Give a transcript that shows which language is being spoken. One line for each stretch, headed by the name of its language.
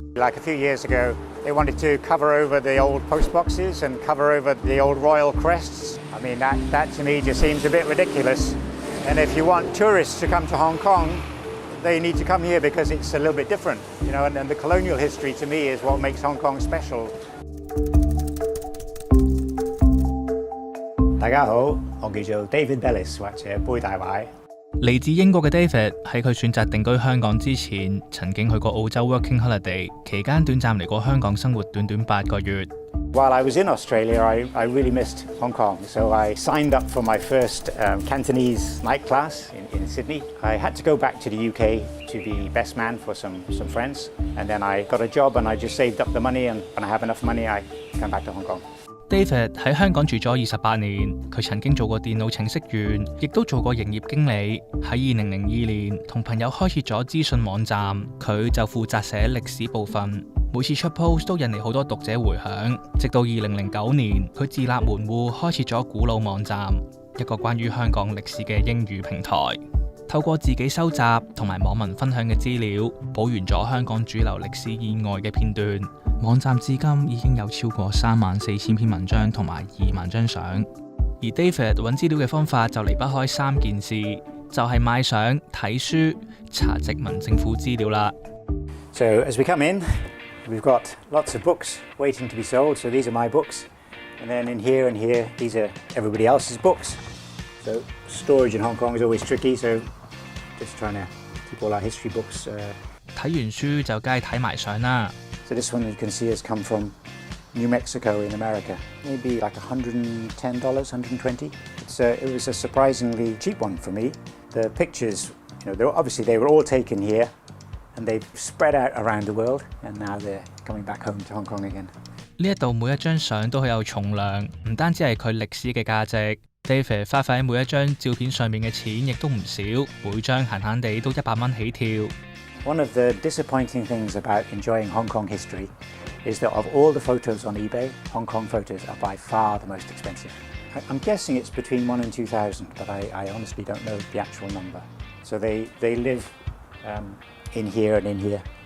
English: Like a few years ago, they wanted to cover over the old post boxes and cover over the old royal crests. I mean, that to me just seems a bit ridiculous. And if you want tourists to come to Hong Kong, they need to come here because it's a little bit different, you know, and the colonial history to me is what makes Hong Kong special.
Cantonese: 大家好，我叫做 David Bellis 或者杯大壞。嚟自英國嘅 David 喺佢選擇定居香港之前，曾經去過澳洲
English: working holiday，
Cantonese: 期間短暫嚟過香港生活短8個月。
English: While I was in Australia, I really missed Hong Kong, so I signed up for my first Cantonese night class in Sydney. I had to go back to the UK to be best man for some friends, and then I got a job and I just saved up the money, and when I have enough money, I come back to Hong Kong.
Cantonese: David 喺香港住咗28年，佢曾經做過電腦程式員，亦都做過營業經理。喺2002年，同朋友開設咗資訊網站，佢就負責寫歷史部分。每次出 post 都引嚟好多讀者回響。直到2009年，佢自立門戶，開設咗古老網站，一個關於香港歷史嘅英語平台。透過自己收集同埋網民分享嘅資料，補完咗香港主流歷史以外嘅片段。網站至今已經有超過34000篇文章同埋2萬張相，而 David 揾資料嘅方法就離不開3件事，就係買相、睇書、查殖民政府資料啦。
English: So as we come in, we've got lots of books waiting to be sold. So these are my books, and then in here and here, these are everybody else's books. So storage in Hong Kong is always tricky. So just trying to keep all our history books.
Cantonese: 睇完書就梗係睇埋相啦。
English: So this one you can see has come from New Mexico in America. Maybe like $110, $120. It was a surprisingly cheap one for me. The pictures, you know, obviously they were all taken here, and they've spread out around the world, and now they're coming back home to Hong Kong again.
Cantonese: 呢一度每一張相都好有重量，唔單止係佢歷史嘅價值。 David 花費喺每一張照片上面嘅錢亦都唔少，每張閒閒地都100蚊起跳。
English: One of the disappointing things about enjoying Hong Kong history is that of all the photos on eBay, Hong Kong photos are by far the most expensive. I'm guessing it's between 1,000 and 2,000, but I honestly don't know the actual number. So they live in here and in here.